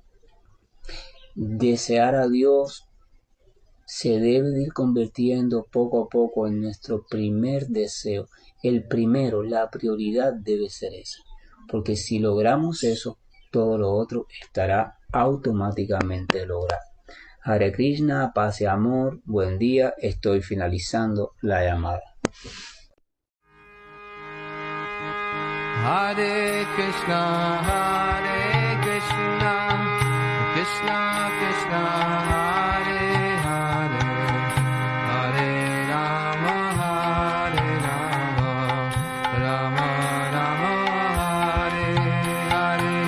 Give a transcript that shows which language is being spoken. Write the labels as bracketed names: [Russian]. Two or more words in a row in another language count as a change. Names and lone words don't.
[Spanish] Desear a Dios se debe de ir convirtiendo poco a poco en nuestro primer deseo. El primero, la prioridad debe ser esa, porque si logramos eso, todo lo otro estará automáticamente logrado. Hare Krishna, paz y amor, buen día, estoy finalizando la llamada. [Sanskrit] हरे कृष्ण कृष्ण कृष्ण हरे हरे हरे राम राम राम हरे हरे.